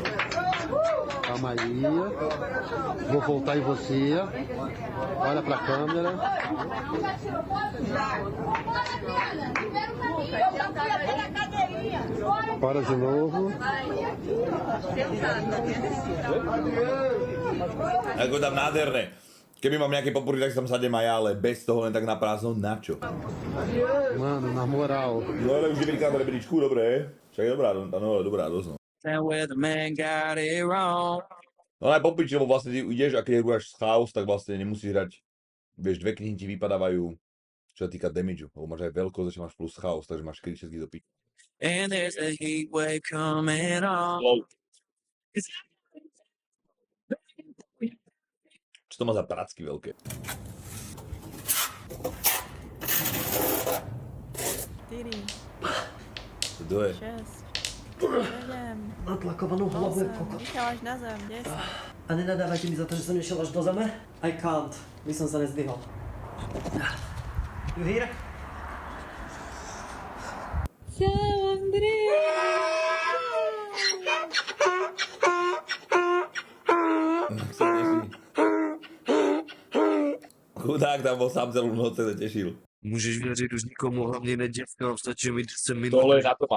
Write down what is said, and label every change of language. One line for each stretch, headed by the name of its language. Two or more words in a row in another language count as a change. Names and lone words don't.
Portuguese: Calma aí. Vou voltar em você. Olha pra câmera. Para de novo.
Slovak: Ako tam nádherné. Keby mám nejaké popúry, tak tam sadem aj ja, ale bez toho len tak na prázdno, na čo? Mano, na moral. No ale už je na rebríčku, dobré. Však je dobrá, tá novela dobrá dosť. No aj po piči, lebo vlastne ty ideš a keď hráš chaos, tak vlastne nemusíš hrať. Vieš, 2 knihy ti vypadávajú, čo sa týka damageu, lebo máš aj veľkosť, že máš plus chaos, takže máš kritický do piči.
English: And there's a heat wave coming on.
Slovak: Čo to má za pracky veľké? 4, Kto je? 6, 7, Natlakovanou hlavu je 8, kokot. vyšiel až na zem, 10. A nenadávajte mi za to, že som nešiel až do zeme?
English: I can't.
Slovak: By som sa nezdvihol.
English: You hear?
Slovak: Ciao, Andrea! Chudák tam bol sám celú noc, sa tešil.
Czech: Můžeš věřit už nikomu, hlavně ne děvkám, stačí mi 10 minut. Tohle je na to má.